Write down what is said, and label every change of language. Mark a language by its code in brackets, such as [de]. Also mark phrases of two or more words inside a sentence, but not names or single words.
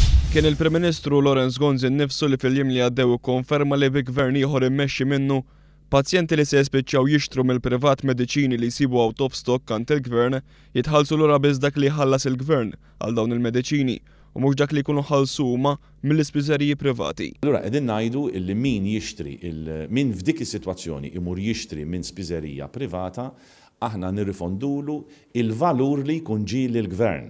[mt] Kien il-Prim Ministru Laurence Gonzi nnifsu li fil-jiem li għaddew ikkonferma li bi gvern ieħor immexxi minnu pazjenti li se jispiċċaw jixtru mill-privat mediċini li jsibu [en] out of stock [mt] kant il-gvern jitħallsu lura biss dak li jħallas il-gvern għal dawn il-mediċini u mhux dak li jkunu ħallsu huma mill-ispiżeriji privati. Allura qegħdin ngħidu li min jixtri min f'dik is-sitwazzjoni imur jixtri minn spiżerija privata aħna nirrifondulu il-valur li jkun ġie lill-gvern.